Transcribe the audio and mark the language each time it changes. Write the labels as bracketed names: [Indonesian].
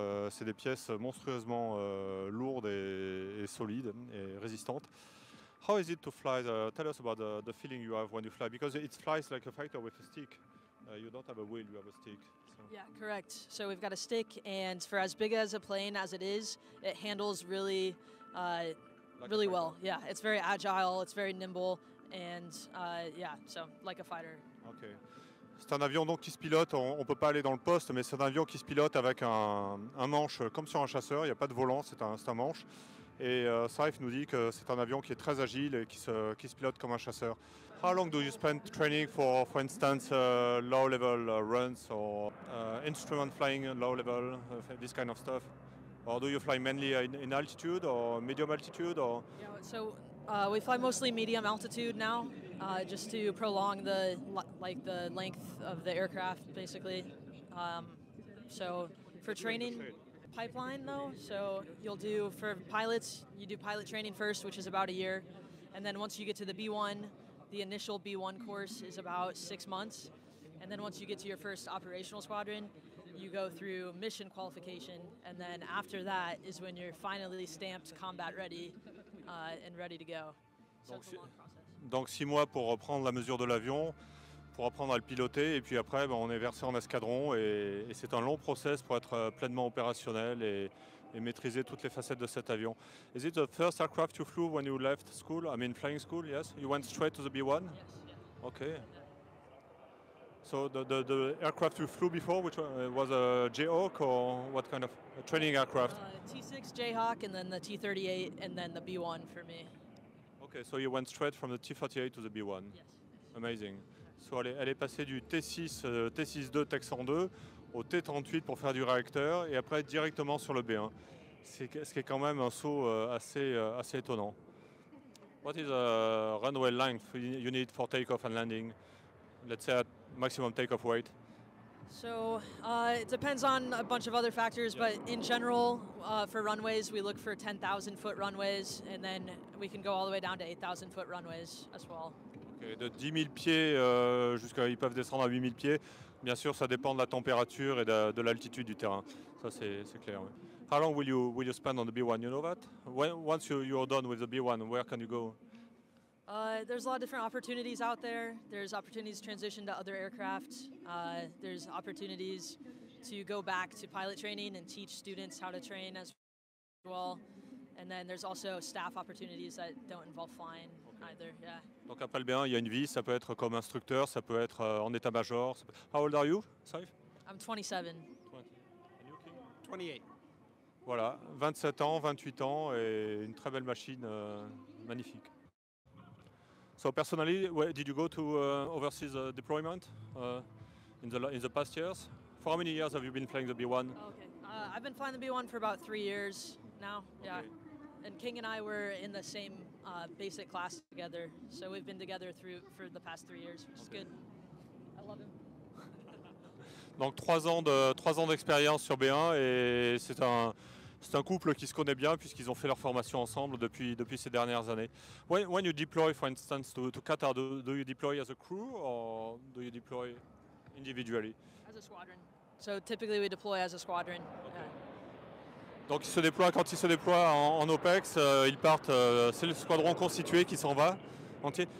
[French] C'est des pièces monstrueusement lourdes et solides et résistantes. [English] How is it to fly? Tell us about the feeling you have when you fly, because it flies like a fighter with a stick. You don't have a wheel, you have a stick. So. Yeah, correct. So we've got a stick, and for as big as a plane as it is, it handles really, really well. Yeah, it's very agile, it's very nimble, and yeah, so like a fighter. Okay. [French] C'est un avion donc qui se pilote, on ne peut pas aller dans le poste, mais c'est un avion qui se pilote avec un manche comme sur un chasseur, il n'y a pas de volant, c'est un manche. Et Saif nous dit que c'est un avion qui est très agile et qui se pilote comme un chasseur. [English] How long do you spend training for instance, low level runs or instrument flying low level, this kind of stuff? Or do you fly mainly in altitude or medium altitude? Or? Yeah, so we fly mostly medium altitude now, just to prolong the length of the aircraft, basically. So for training, pipeline though, so you'll do, for pilots, you do pilot training first, which is about a year, and then once you get to the B1, the initial B1 course is about 6 months, and then once you get to your first operational squadron, you go through mission qualification, and then after that is when you're finally stamped combat ready and ready to go. So it's a long process. [French] Donc 6 mois pour reprendre la mesure de l'avion, pour apprendre à le piloter, et puis après on est versé en escadron, et c'est un long process pour être pleinement opérationnel et maîtriser toutes les facettes de cet avion. [English] Is it the first aircraft you flew when you left school? I mean flying school, yes? You went straight to the B1? Yes, yeah. Okay. So the aircraft you flew before, which was a Jayhawk or what kind of training aircraft? T6 Jayhawk, and then the T38, and then the B1 for me. Okay, so you went straight from the T38 to the B1. Yes. Amazing. So [French] elle est passée du T6, T6-2 Texan 2 au T38 pour faire du réacteur et après directement sur le B1. Ce qui est quand même un saut assez étonnant. [English] What is the runway length you need for takeoff and landing? Let's say at maximum takeoff weight. So it depends on a bunch of other factors, but in general, for runways, we look for 10,000 foot runways, and then we can go all the way down to 8,000 foot runways as well. [French] Okay, de 10 000 pieds jusqu'à, ils peuvent descendre à 8 000 pieds. Bien sûr, ça dépend de la température et de l'altitude du terrain. Ça, c'est clair. Oui. [English] How long will you spend on the B1? You know that? Once you're done with the B1, where can you go? There's a lot of different opportunities out there. There's opportunities to transition to other aircraft. There's opportunities to go back to pilot training and teach students how to train as well. And then there's also staff opportunities that don't involve flying either. Yeah. [French] Donc après le B1, il y a une vie, ça peut être comme instructeur, ça peut être en état-major. [English] How old are you, Saif? I'm 27. 28. [French] Voilà, 27 ans, 28 ans et une très belle machine magnifique. [English] So personally, where did you go to overseas deployment in the past years? For how many years have you been flying the B1? Okay. I've been flying the B1 for about 3 years now. Yeah. Okay. And King and I were in the same basic class together, so we've been together for the past 3 years, which is good. I love him. [French] Donc 3 ans d'expérience sur B1 et c'est un couple qui se connaît bien puisqu'ils ont fait leur formation ensemble depuis ces dernières années. [English] When you deploy, for instance, to Qatar, do you deploy as a crew or do you deploy individually? As a squadron. So typically we deploy as a squadron. Okay. Yeah. [French] Donc quand ils se déploient en OPEX, ils partent, c'est le squadron constitué qui s'en va entier.